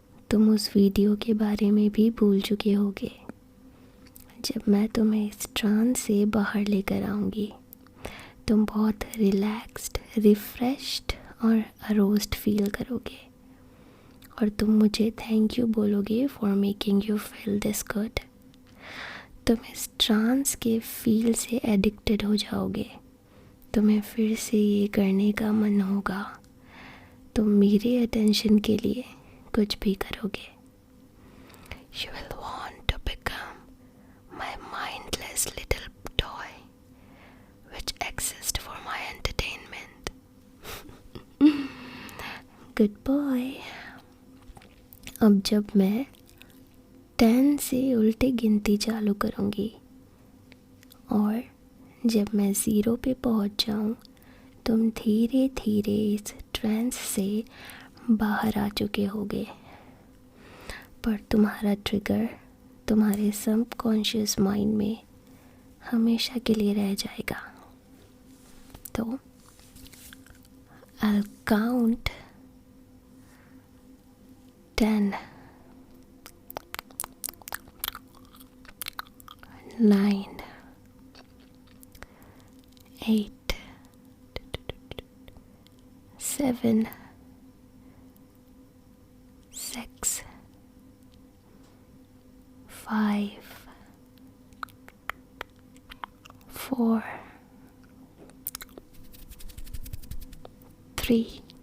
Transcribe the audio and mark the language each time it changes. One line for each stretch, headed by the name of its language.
Hindi: तुम उस वीडियो के बारे में भी भूल चुके होगे। जब मैं तुम्हें इस ट्रांस से बाहर लेकर आऊँगी, तुम बहुत रिलैक्स्ड, रिफ्रेश्ड और अरोस्ड फील करोगे, और तुम मुझे थैंक यू बोलोगे
English: For making you feel this good.
Hindi: तुम इस ट्रांस के फील से एडिक्टेड हो जाओगे। तुम्हें फिर से ये करने का मन होगा। तुम मेरे अटेंशन के लिए कुछ भी करोगे।
English: You will want to become my mindless little toy which exists for my entertainment. Good boy।
Hindi: अब जब मैं 10 से उल्टे गिनती चालू करूँगी, और जब मैं 0 पे पहुँच जाऊँ, तुम धीरे धीरे इस ट्रांस से बाहर आ चुके होगे, पर तुम्हारा ट्रिगर तुम्हारे सबकॉन्शियस माइंड में हमेशा के लिए रह जाएगा।
English: तो I'll count 10, 9, 8, 7, 6, 5, 4, 3,